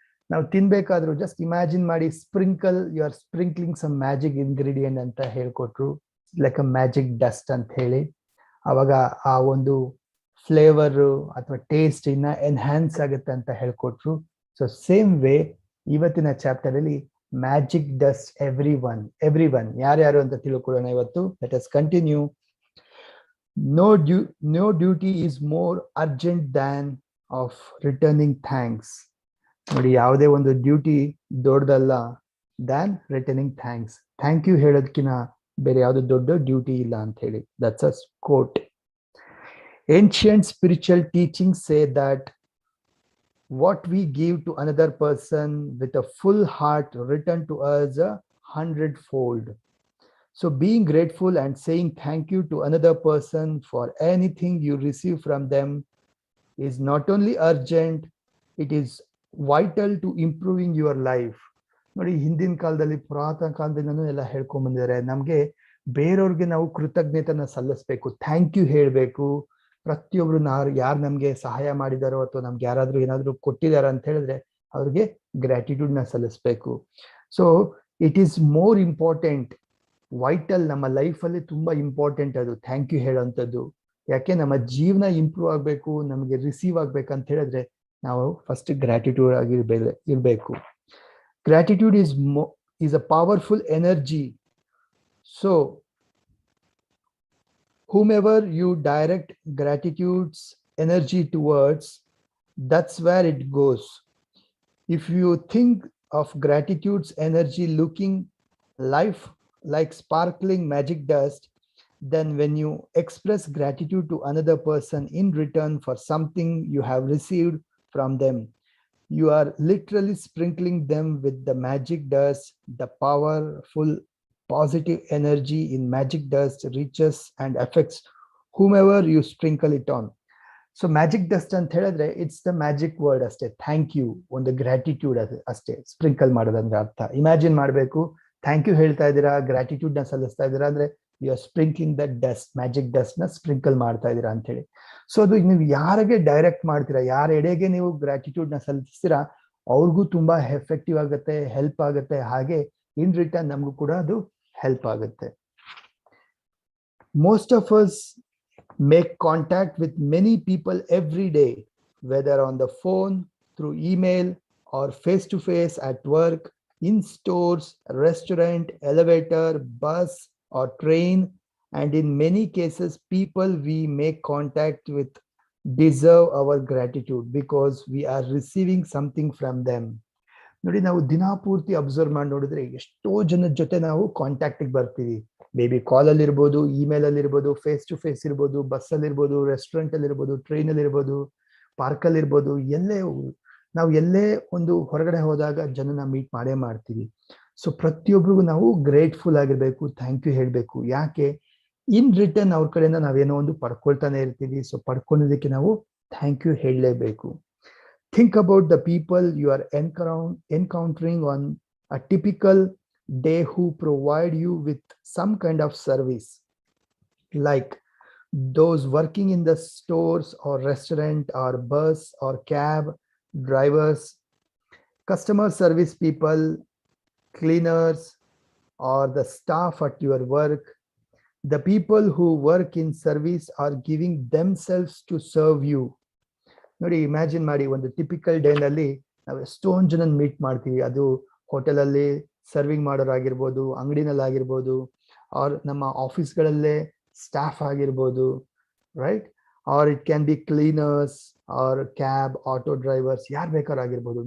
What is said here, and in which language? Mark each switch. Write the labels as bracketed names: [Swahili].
[Kannada] ನಾವು ತಿನ್ಬೇಕಾದ್ರೂ [English] just imagine [Kannada] ಮಾಡಿ, [English] you are sprinkling some magic ingredient [Kannada] ಅಂತ ಹೇಳ್ಕೊಟ್ರು, [English] like a magic dust [Kannada] ಅಂತ ಹೇಳಿ. ಅವಾಗ ಆ ಒಂದು ಫ್ಲೇವರ್ ಅಥವಾ ಟೇಸ್ಟ್ ಇನ್ನ ಎನ್ಹ್ಯಾನ್ಸ್ ಆಗುತ್ತೆ ಅಂತ ಹೇಳ್ಕೊಟ್ರು. [English] so same way [Kannada] ಇವತ್ತಿನ ಚಾಪ್ಟರ್ ಅಲ್ಲಿ ಮ್ಯಾಜಿಕ್ ಡಸ್ಟ್ ಎವ್ರಿ ಒನ್ ಯಾರ್ಯಾರು ಅಂತ ತಿಳ್ಕೊಳ್ಳೋಣ ಇವತ್ತು. [English] Let us continue. No duty is more urgent than of returning thanks. [Kannada] ನೋಡಿ, ಯಾವುದೇ ಒಂದು ಡ್ಯೂಟಿ ದೊಡ್ಡದಲ್ಲ [English] Than returning thanks. [Kannada] Thank you ಹೇಳೋದಕ್ಕಿಂತ ಬೇರೆ ಯಾವ್ದು ದೊಡ್ಡ ಡ್ಯೂಟಿ ಇಲ್ಲ ಅಂತ ಹೇಳಿ. [English] That's a quote. Ancient spiritual teachings say that what we give to another person with a full heart return to us 100-fold. So being grateful and saying thank you to another person for anything you receive from them is not only urgent, it is vital to improving your life. [Kannada] ನೋಡಿ, ಹಿಂದಿನ ಕಾಲದಲ್ಲಿ, ಪುರಾತನ ಕಾಲದಿಂದನೂ ಎಲ್ಲ ಹೇಳ್ಕೊಂಡ್ ಬಂದಿದ್ದಾರೆ, ನಮ್ಗೆ ಬೇರೆಯವ್ರಿಗೆ ನಾವು ಕೃತಜ್ಞತೆನ ಸಲ್ಲಿಸ್ಬೇಕು, ಥ್ಯಾಂಕ್ ಯು ಹೇಳ್ಬೇಕು. ಪ್ರತಿಯೊಬ್ರು ಯಾರು ನಮ್ಗೆ ಸಹಾಯ ಮಾಡಿದಾರೋ ಅಥವಾ ನಮ್ಗೆ ಯಾರಾದ್ರೂ ಏನಾದ್ರು ಕೊಟ್ಟಿದಾರ ಅಂತ ಹೇಳಿದ್ರೆ ಅವ್ರಿಗೆ ಗ್ರಾಟಿಟ್ಯೂಡ್ ನ ಸಲ್ಲಿಸ್ಬೇಕು. [English] so it is more important, [Kannada] vital, ನಮ್ಮ ಲೈಫಲ್ಲಿ ತುಂಬಾ ಇಂಪಾರ್ಟೆಂಟ್ ಅದು ಥ್ಯಾಂಕ್ ಯು ಹೇಳೋಂಥದ್ದು. ಯಾಕೆ, ನಮ್ಮ ಜೀವನ ಇಂಪ್ರೂವ್ ಆಗ್ಬೇಕು, ನಮಗೆ ರಿಸೀವ್ ಆಗ್ಬೇಕಂತ ಹೇಳಿದ್ರೆ ನಾವು ಫಸ್ಟ್ ಗ್ರಾಟಿಟ್ಯೂಡ್ ಆಗಿ ಇರ್ಬೇಕು. [English] Gratitude is a powerful energy. So whomever you direct gratitude's energy towards, that's where it goes. If you think of gratitude's energy looking life like sparkling magic dust, then when you express gratitude to another person in return for something you have received from them, you are literally sprinkling them with the magic dust. The powerful positive energy in magic dust reaches and affects whomever you sprinkle it on. [Kannada] So magic dust ಅಂತ ಹೇಳಿದ್ರೆ [English] it's the magic word [Kannada] ಅಷ್ಟೇ, thank you, ಒಂದು gratitude ಅಷ್ಟೇ sprinkle ಮಾಡೋದಂದ್ರೆ ಅರ್ಥ. Imagine ಮಾಡಬೇಕು, thank you ಹೇಳ್ತಾ ಇದ್ದೀರಾ, ಗ್ರಾಟಿಟ್ಯೂಡ್ ನ ಸಲ್ಲಿಸ್ತಾ ಇದ್ದೀರಾ ಅಂದ್ರೆ [English] you are sprinkling the dust, [Kannada] magic dust ನ ಸ್ಪ್ರಿಂಕಲ್ ಮಾಡ್ತಾ ಇದ್ದೀರಾ ಅಂತ ಹೇಳಿ. ಸೊ ಅದು ನೀವು ಯಾರಿಗೆ ಡೈರೆಕ್ಟ್ ಮಾಡ್ತೀರಾ, ಯಾರ ಎಡೆಗೆ ನೀವು ಗ್ರಾಟಿಟ್ಯೂಡ್ ನ ಸಲ್ಲಿಸ್ತೀರಾ ಅವ್ರಿಗೂ ತುಂಬಾ ಎಫೆಕ್ಟಿವ್ ಆಗುತ್ತೆ, ಹೆಲ್ಪ್ ಆಗುತ್ತೆ, ಹಾಗೆ ಇನ್ ರಿಟರ್ನ್ ನಮಗೂ ಕೂಡ ಅದು ಹೆಲ್ಪ್ ಆಗುತ್ತೆ. [English] Most of us make contact with many people every day, whether on the phone, through email, or face to face at work, in stores, restaurant, elevator, bus, or train. And in many cases, people we make contact with deserve our gratitude because we are receiving something from them. [Kannada] ನೋಡಿ, ನಾವು ದಿನಾಪೂರ್ತಿ observe ಮಾಡಿ ನೋಡಿದ್ರೆ ಎಷ್ಟೋ ಜನದ ಜೊತೆ ನಾವು contact ಬರ್ತೀವಿ. Maybe ಕಾಲ್ ಅಲ್ಲಿ ಇರ್ಬೋದು, ಇಮೇಲ್ ಅಲ್ಲಿ ಇರ್ಬೋದು, ಫೇಸ್ ಟು ಫೇಸ್ ಇರ್ಬೋದು, ಬಸ್ ಅಲ್ಲಿ ಇರ್ಬೋದು, ರೆಸ್ಟೋರೆಂಟ್ ಅಲ್ಲಿ ಇರ್ಬೋದು, ಟ್ರೈನ್ ಅಲ್ಲಿ ಇರ್ಬೋದು, ಪಾರ್ಕ್ ಅಲ್ಲಿ ಇರ್ಬೋದು, ನಾವು ಎಲ್ಲೇ ಒಂದು ಹೊರಗಡೆ ಹೋದಾಗ ಜನನ ಮೀಟ್ ಮಾಡೇ ಮಾಡ್ತೀವಿ. ಸೊ ಪ್ರತಿಯೊಬ್ಬರಿಗೂ ನಾವು ಗ್ರೇಟ್ಫುಲ್ ಆಗಿರ್ಬೇಕು, ಥ್ಯಾಂಕ್ ಯು ಹೇಳ್ಬೇಕು. ಯಾಕೆ, ಇನ್ ರಿಟರ್ನ್ ಅವ್ರ ಕಡೆಯಿಂದ ನಾವೇನೋ ಒಂದು ಪಡ್ಕೊಳ್ತಾನೆ ಇರ್ತೀವಿ. ಸೊ ಪಡ್ಕೊಳ್ಳೋದಕ್ಕೆ ನಾವು ಥ್ಯಾಂಕ್ ಯು ಹೇಳಲೇಬೇಕು. [English] Think about the people you are encountering on a typical day who provide you with some kind of service, like those working in the stores or restaurant or bus or cab drivers, customer service people, cleaners, or the staff at your work. The people who work in service are giving themselves to serve you. [Kannada] ನೋಡಿ, imagine ಮಾಡಿ, ಒಂದು typical ಡೇನಲ್ಲಿ ನಾವು ಎಷ್ಟೊಂದು ಜನ meet ಮಾಡ್ತೀವಿ. ಅದು ಹೋಟೆಲಲ್ಲಿ serving ಮಾಡೋರಾಗಿರ್ಬೋದು, ಅಂಗಡಿನಲ್ಲಿ ಆಗಿರ್ಬೋದು, ಆರ್ ನಮ್ಮ ಆಫೀಸ್ಗಳಲ್ಲೇ ಸ್ಟಾಫ್ ಆಗಿರ್ಬೋದು, right? [English] or it can be cleaners or cab auto drivers, [Kannada] ಯಾರು ಬೇಕಾದ್ರೂ ಆಗಿರ್ಬೋದು.